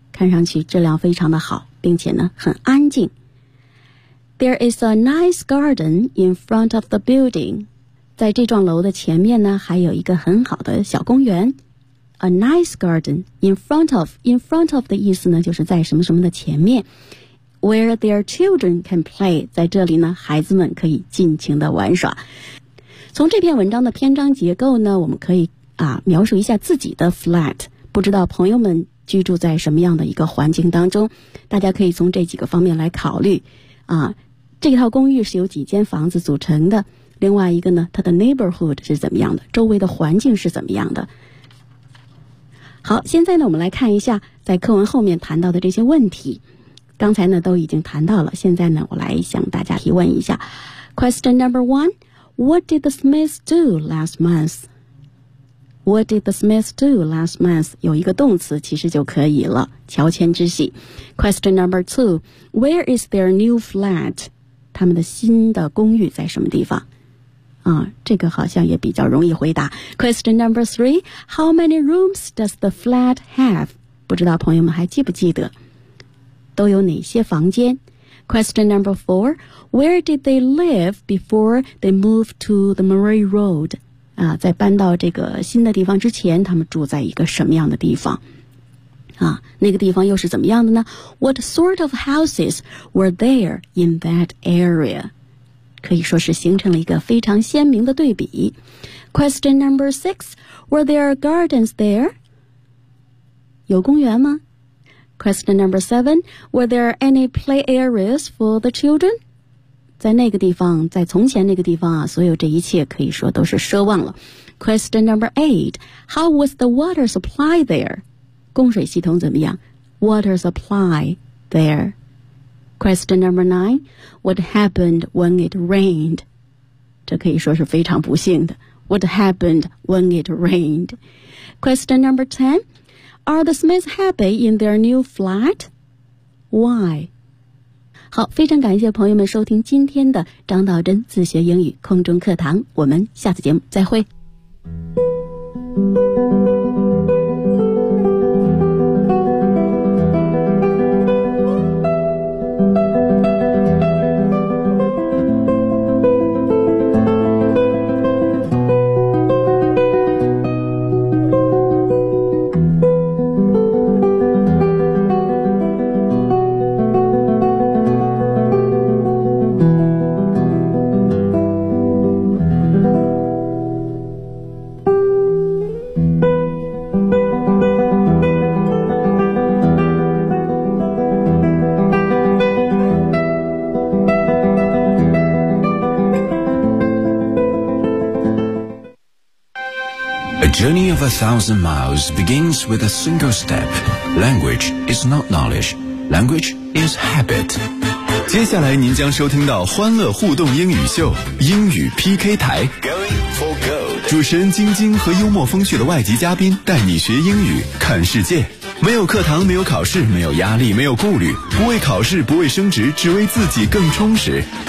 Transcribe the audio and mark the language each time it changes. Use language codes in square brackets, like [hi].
[zh] 看上去质量非常的好，并且呢很安静。 [en] There is a nice garden in front of the building. [zh] 在这幢楼的前面呢还有一个很好的小公园。 [en] A nice garden in front of. [zh] In front of 的意思呢就是在什么什么的前面。 [en] Where their children can play， [zh] 在这里呢孩子们可以尽情的玩耍。从这篇文章的篇章结构呢，我们可以啊描述一下自己的 flat， 不知道朋友们居住在什么样的一个环境当中，大家可以从这几个方面来考虑啊。这套公寓是由几间房子组成的，另外一个呢它的 neighborhood 是怎么样的，周围的环境是怎么样的。好，现在呢我们来看一下在课文后面谈到的这些问题，刚才呢都已经谈到了，现在呢我来向大家提问一下。 [en] Question number one， What did the Smiths do last month？ What did the Smiths do last month？ [zh] 有一个动词其实就可以了，乔迁之喜。 [en] Question number two， Where is their new flat？ [zh] 他们的新的公寓在什么地方啊、嗯？这个好像也比较容易回答。 [en] Question number three， How many rooms does the flat have？ [zh] 不知道朋友们还记不记得都有哪些房间。 [en] Question number four， Where did they live before they moved to the Murray Road？ [zh] 啊，在搬到这个新的地方之前他们住在一个什么样的地方啊？那个地方又是怎么样的呢？ [en] What sort of houses were there in that area？ [zh] 可以说是形成了一个非常鲜明的对比。 [en] Question number six， Were there gardens there？ [zh] 有公园吗？ [en] Question number seven, were there any play areas for the children? [zh] 在那个地方，在从前那个地方啊，所有这一切可以说都是奢望了。 [en] Question number eight, how was the water supply there? [zh] 供水系统怎么样？ [en] Water supply there. Question number nine, what happened when it rained? [zh] 这可以说是非常不幸的。 [en] What happened when it rained? Question number ten,Are the Smiths happy in their new flat? Why? [zh] 好，非常感谢朋友们收听今天的张道真自学英语空中课堂，我们下次节目再会。 [en] A thousand miles begins with a single step. Language is not knowledge. Language is habit. [zh] 接下来您将收听到欢乐互动英语秀，英语 PK 台。 [en] Going for gold. [zh] 主持人晶晶和幽默风趣的外籍嘉宾带你学英语，看世界。没有课堂，没有考试，没有压力，没有顾虑，不为考试，不为升职，只为自己更充实。